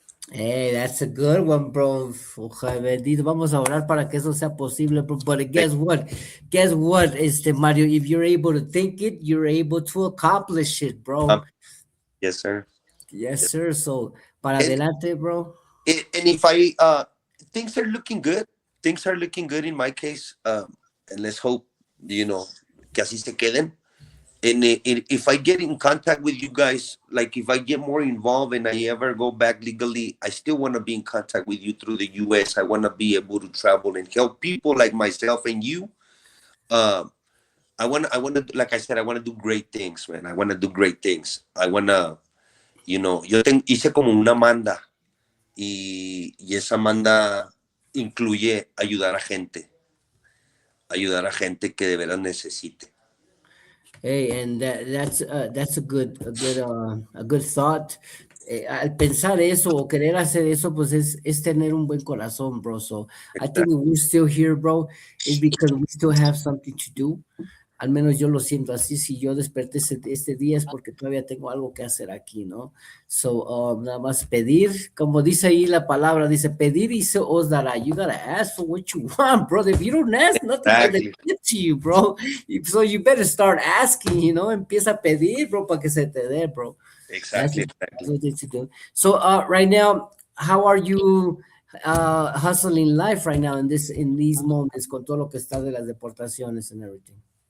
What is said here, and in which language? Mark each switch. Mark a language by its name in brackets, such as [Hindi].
[English] Hey, that's a good one, bro. [Spanish] Ojalá bendito. Vamos a orar para que eso sea posible, [English] bro. But guess what? Guess what, Mario? If you're able to think it, you're able to accomplish it, bro. Yes, sir. Yes, sir. So, para And, [Spanish] adelante, bro. [English] and if I things are looking good. Things are looking good in my case. And let's hope, [Spanish] que así se queden. [English] And if I get in contact with you guys, like if I get more involved and I ever go back legally, I still want to be in contact with you through the US. I want to be able to travel and help people like myself and you. I want to, like I said, I want to do great things, man. I want to do great things. I want to, [Spanish] hice como una manda y esa manda incluye ayudar a gente que de veras necesite. [English] Hey, and that's a good thought. [Spanish] Al pensar eso o querer hacer eso, pues es tener un buen corazón, bro. [English] So I think we're still here, bro, is because we still have something to do. [Spanish] Al menos yo lo siento así. Si yo desperté este día es porque todavía tengo algo que hacer aquí, ¿no? So, nada más pedir, como dice ahí la palabra, dice pedir y se os dará. [English] You gotta ask for what you want, bro. If you don't ask, nothing gonna get to you, bro. So you better start asking, [Spanish] empieza a pedir, bro, para que se te dé, bro. [English] Exactly. That's what to do. So, right now, how are you hustling life right now in these moments [Spanish] con todo lo que está de las deportaciones [English] and everything?